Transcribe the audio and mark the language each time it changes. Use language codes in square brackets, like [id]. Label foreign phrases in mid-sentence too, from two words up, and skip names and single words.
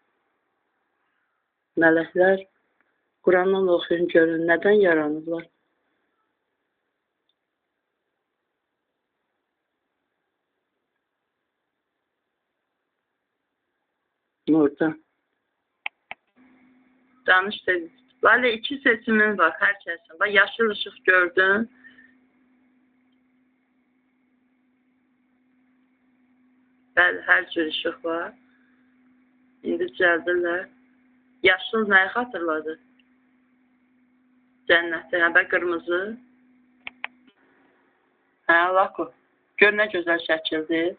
[az] Mələklər Qurandan oxuyun, görün, nədən yaranırlar? Orada. Danış dedi. [tr] Böyle iki seçimin var herkesin. Bak yaşıl ışık gördün. [az] Bəli, hər cür işıq var. İndi düzəldirlər. Yaşıl nəyi xatırladı? Cənnətdə, yəni bə qırmızı. Hə, lako. Gör nə gözəl şəkildir.